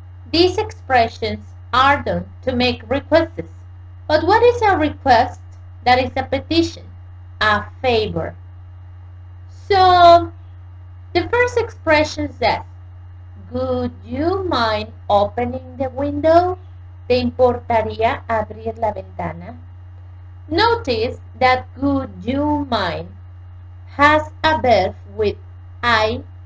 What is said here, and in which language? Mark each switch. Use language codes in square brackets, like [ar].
[en] These expressions are done to make requests. But what is a request? That is a petition, a favor. So, the first expression says, would you mind opening the window? [es] ¿Te importaría abrir la ventana? [en] Notice that would you mind has a verb with ing.